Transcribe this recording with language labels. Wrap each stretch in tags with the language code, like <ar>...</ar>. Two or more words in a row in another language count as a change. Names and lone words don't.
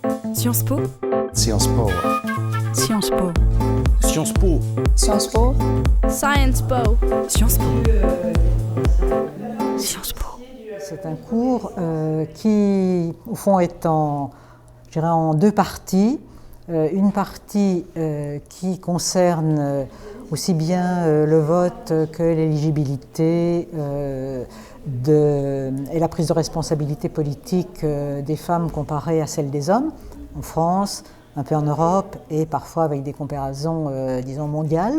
<fr>Sciences Po. Sciences Po. Sciences Po. Sciences Po. Sciences Po. Science Po. Sciences Po. Sciences Po. C'est un cours qui, au fond, est je dirais, en deux parties. Une partie qui concerne aussi bien le vote que l'éligibilité et la prise de responsabilité politique des femmes comparée à celle des hommes, en France, un peu en Europe et parfois avec des comparaisons, disons, mondiales.</fr>